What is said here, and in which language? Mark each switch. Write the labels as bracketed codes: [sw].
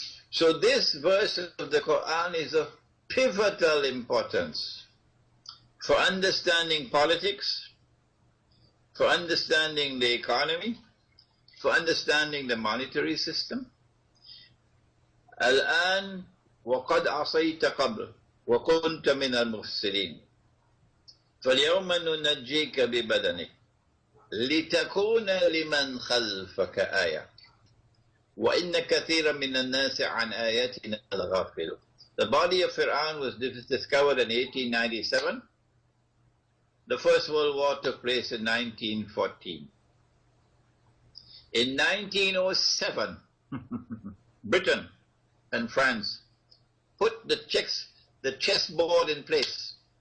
[en] So this verse of the Quran is of pivotal importance for understanding politics, for understanding the economy, for understanding the monetary system. [ar] الآن وقد عصيت قبل وكنت من المفسدين فاليوم ننجيك ببدنك لتكون لمن خلفك آية وإن كثيرا من الناس عن آياتنا الغافلون. [en] The body of Fir'aun was discovered in 1897. The First World War took place in 1914. In 1907, Britain and France put the chessboard in place.